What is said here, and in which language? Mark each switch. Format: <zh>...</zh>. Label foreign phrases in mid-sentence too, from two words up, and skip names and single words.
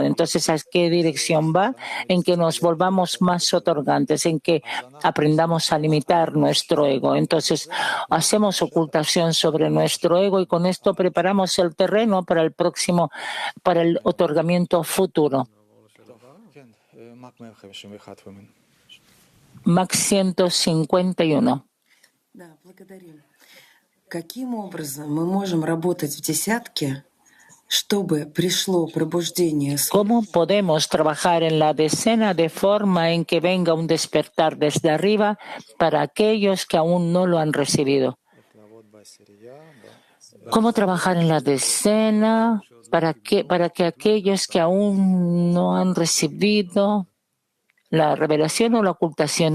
<es>Entonces, ¿a qué dirección va? En que nos volvamos más otorgantes, en que aprendamos a limitar nuestro ego. Entonces, hacemos ocultación sobre nuestro ego y con esto preparamos el terreno para el otorgamiento futuro. Max 151.</es> <ru>Каким образом мы можем работать в десятке, чтобы пришло пробуждение?</ru> <es>¿Cómo podemos trabajar en la decena de forma en que venga un despertar desde arriba para aquellos que aún no lo han recibido? ¿Cómo trabajar en la decena para que aquellos que aún no han recibido la revelación o la ocultación?</es>